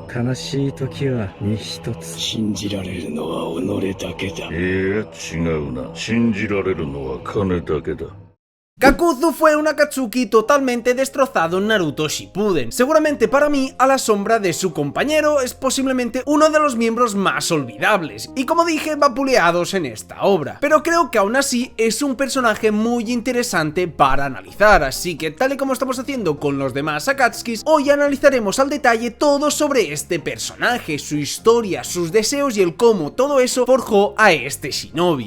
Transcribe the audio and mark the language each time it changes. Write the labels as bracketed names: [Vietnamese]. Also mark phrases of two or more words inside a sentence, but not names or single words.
[Japanese] 悲しい時は身一つ。信じられるのは己だけだ。いや、違うな。信じられるのは金だけだ。 [Spanish] Kakuzu fue un Akatsuki totalmente destrozado en Naruto Shippuden. Seguramente para mí, a la sombra de su compañero, es posiblemente uno de los miembros más olvidables, y como dije, vapuleados en esta obra. Pero creo que aún así es un personaje muy interesante para analizar, así que tal y como estamos haciendo con los demás Akatsukis, hoy analizaremos al detalle todo sobre este personaje, su historia, sus deseos y el cómo todo eso forjó a este shinobi.